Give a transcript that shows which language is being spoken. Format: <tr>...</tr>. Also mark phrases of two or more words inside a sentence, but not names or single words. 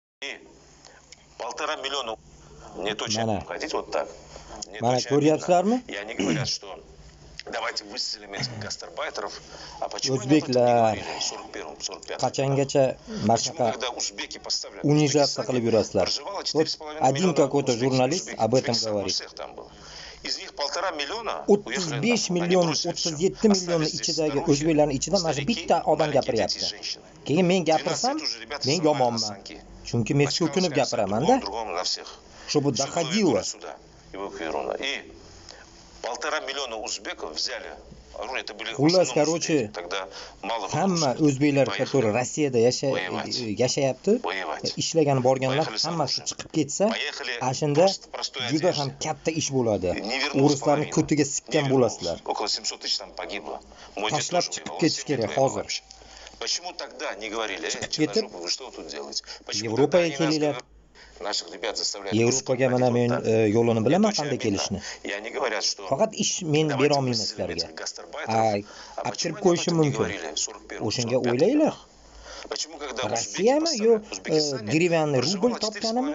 <ru>И 1,5 миллиона нет очень. Хотите вот так?</ru> <uz>Ko'ryapsizlarmi?</uz> <ru>И они говорят, что давайте выселим этих гастарбайтеров. А почему O'zbeklar они об этом не говорили в 41-м, 45-м?</ru> <uz>qachongacha mana shunaqa унижаться qilib yurasizlar?</uz> <ru>Вот один какой-то журналист об этом говорит. Из них 1,5 миллиона</ru> <uz>35 million, 37 million ichidagi o'zbeklarning ichida mana shu bitta odam gapiryapti. Keyin men gapirsam, men yomonman. Chunki men so'kinib gapiraman-da.</uz> <ru>Чтобы доходило. И 1,5 миллиона узбеков взяли.</ru> <uz>Xullas, короче, hamma o'zbeklar, которые Rossiyada yashayapti, ishlagan borganlar hammasi chiqib ketsa, ashunda juda ham katta ish bo'ladi. O'rislarni ko'tiga sikkan bo'lasizlar. Tashlab chiqib ketish kerak hozir.</uz> <ru>Почему тогда не говорили, вы что тут делаете?</ru> <uz>Yevropaga kelinglar. Yevropaga mana men yo'lini bilaman qanday kelishni. Faqat ish men bera olmayman sizlarga. Olib kirib qo'yishim mumkin. O'shanga o'ylanglar. Rossiyami yo grivyanni rubl topganimi?</uz>